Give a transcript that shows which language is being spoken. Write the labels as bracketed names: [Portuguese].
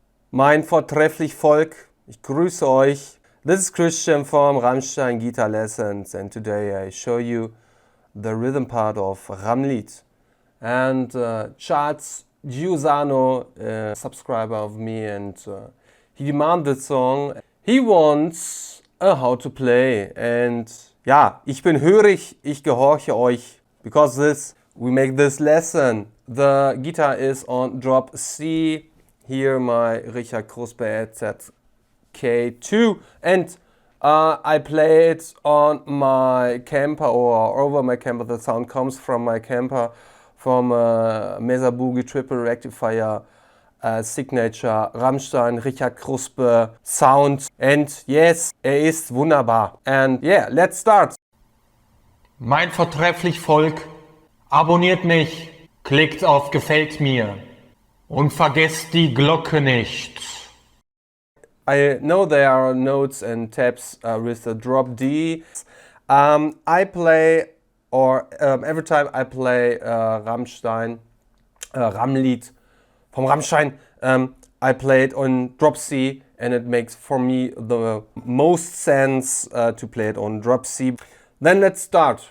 [German] Mein vortrefflich Volk, ich grüße euch. [English] This is Christian from Rammstein Guitar Lessons, and today I show you the rhythm part of Rammlied. And Charles Giussano, a subscriber of me, and he demanded the song. He wants a how to play, and [German] ja, ich bin hörig, ich gehorche euch, [English] because we make this lesson. The guitar is on drop C. Here my RZK-II and I play it on my Kemper or over my Kemper. The sound comes from my Kemper, from Mesa Boogie triple rectifier signature Rammstein RZK-II sound, and yes, [German] ist wunderbar. [English] And yeah, let's start. [German] Mein vortrefflich Volk, abonniert mich, klickt auf Gefällt mir. Und vergesst die Glocke nicht. [English] I know there are notes and tabs with the drop D. I play, or every time I play Rammstein, Rammlied from Rammstein, I play it on drop C, and it makes for me the most sense to play it on drop C. Then let's start.